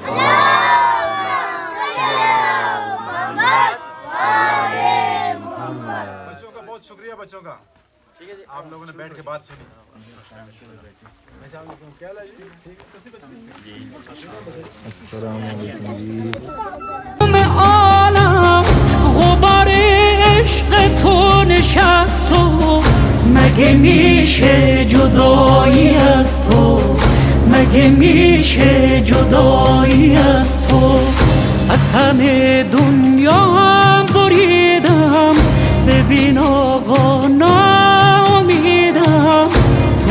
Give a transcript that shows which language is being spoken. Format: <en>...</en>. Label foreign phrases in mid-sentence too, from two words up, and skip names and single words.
<ur>بچوں کا بہت شکریہ بچوں کا. ٹھیک ہے جی. آپ لوگوں نے بیٹھ کے بات سنی.</ur> <fa>میں عالم غبار عشق تو نشست و مگه میشه جدایی از تو مگه میشه جدایی از تو از همه دنیا هم بریدم ببین آقا ناامیدم تو</fa>